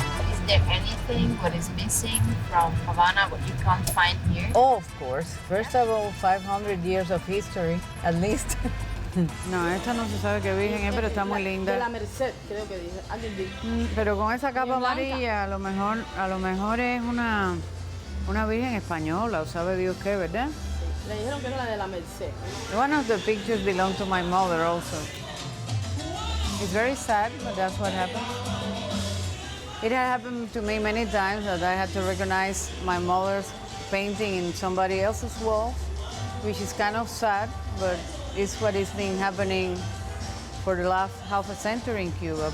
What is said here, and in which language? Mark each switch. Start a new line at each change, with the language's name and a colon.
English: Is there anything what is missing from Havana, what you can't find here? Oh, of course. First of all, 500 years of history, at least.
Spanish: No, esta no se sabe qué virgen es, pero está muy linda. De la Merced, creo que dije. Alguien dijo. Pero con esa capa amarilla, a lo mejor es una virgen española, o sabe Dios qué, ¿verdad? Le dijeron que era la de la Merced.
English: One of the pictures belonged to my mother also. It's very sad, but that's what happened. It had happened to me many times that I had to recognize my mother's painting in somebody else's wall, which is kind of sad, but it's what has been happening for the last half a century in Cuba.